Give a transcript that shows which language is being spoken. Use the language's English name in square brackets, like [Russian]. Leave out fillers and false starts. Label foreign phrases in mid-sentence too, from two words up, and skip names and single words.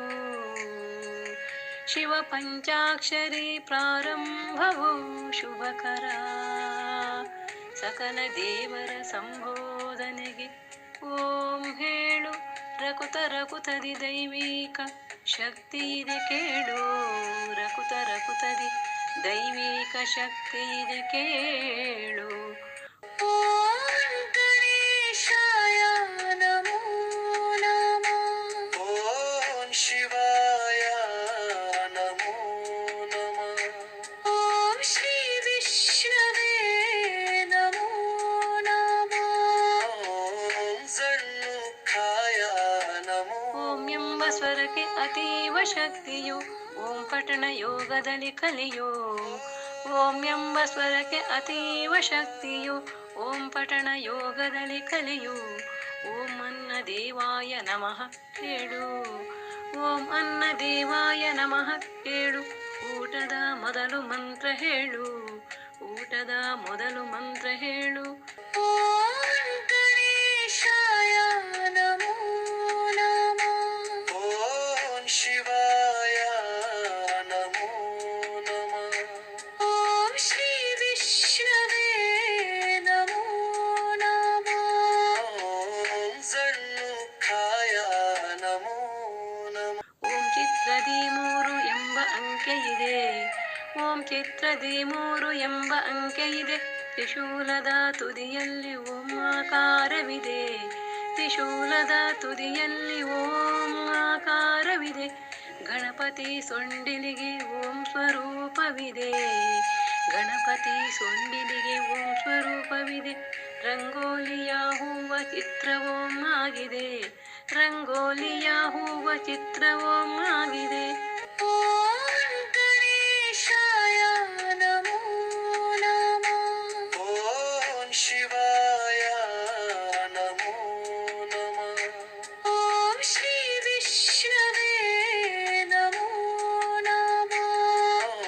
[Kannada] ಶಿವ ಪಂಚಾಕ್ಷರಿ ಪ್ರಾರಂಭವು ಶುಭಕರ, ಸಕಲ ದೇವರ ಸಂಬೋಧನೆಗೆ ಓಂ ಹೇಳು, ರಕುತ ರಕುತದಿ ದೈವಿಕ ಶಕ್ತಿ ಇದೆ ಕೇಳು, ರಕುತ ರಕುತದಿ ದೈವಿಕ ಶಕ್ತಿ ಇದೆ ಕೇಳು. [Sanskrit] ಓಂ ಗಣೇಶಾಯ ನಮೋ ನಮಃ. ಓಂ ಶಿವಾಯ ನಮೋ ನಮಃ. ಓಂ ಶ್ರೀ ವಿಷ್ಣುವೇ ನಮೋ ನಮಃ. ಓಂ ಝಣ್ಣುಖಾಯ ನಮೋ. [Kannada] ಓಂ ಎಂಬ ಸ್ವರಕ್ಕೆ ಅತೀವ ಶಕ್ತಿಯು, ಓಂ ಪಠಣ ಯೋಗದಲ್ಲಿ ಕಲಿಯೋ, ಓಂ ಎಂಬ ಸ್ವರಕ್ಕೆ ಅತೀವ ಶಕ್ತಿಯು, ಓಂ ಪಠಣ ಯೋಗದಲ್ಲಿ ಕಲಿಯು. [Sanskrit] ಓಂ ಅನ್ನ ದೇವಾಯ ನಮಃ [Kannada] ಹೇಳು, [Sanskrit] ಓಂ ಅನ್ನ ದೇವಾಯ ನಮಃ [Kannada] ಹೇಳು, ಊಟದ ಮೊದಲು ಮಂತ್ರ ಹೇಳು, ಊಟದ ಮೊದಲು ಮಂತ್ರ ಹೇಳು. [Sanskrit] ಓಂ ಗಣೇಶಾಯ ನಮೋ ನಮಃ. ಓಂ ಶಿವಾಯ ನಮೋ ನಮಃ. ಓಂ ಶ್ರೀ ವಿಷ್ಣುವೇ ನಮೋ ನಮಃ. ಓಂ ಝಣ್ಣುಖಾಯ ನಮೋ ನಮಃ. [Kannada] ಓಂ ಚಿತ್ರದಿ 3 ಎಂಬ ಅಂಕೆ ಇದೆ, ಓಂ ಚಿತ್ರದಿ 3 ಎಂಬ ಅಂಕೆ ಇದೆ, ತ್ರಿಶೂಲದ ತುದಿಯಲ್ಲಿ ಓಂ ಆಕಾರವಿದೆ, ತ್ರಿಶೂಲದ ತುದಿಯಲ್ಲಿ ಓಂ ಆಕಾರವಿದೆ, ಗಣಪತಿ ಸೊಂಡಿಲಿಗೆ ಓಂ ಸ್ವರೂಪವಿದೆ, ಗಣಪತಿ ಸೊಂಡಿಲಿಗೆ ಓಂ ಸ್ವರೂಪವಿದೆ, ರಂಗೋಲಿಯ ಹೂವ ಚಿತ್ರ ಓಂ ಆಗಿದೆ, ರಂಗೋಲಿಯ ಹೂವ ಚಿತ್ರ ಓಂ ಆಗಿದೆ. [Sanskrit] ಓಂ ಗಣೇಶಾಯ ನಮೋ ನಮಃ. ಓಂ ಶಿವಾಯ ನಮೋ ನಮಃ. ಓಂ ಶ್ರೀ ವಿಷ್ಣುವೇ ನಮೋ ನಮಃ.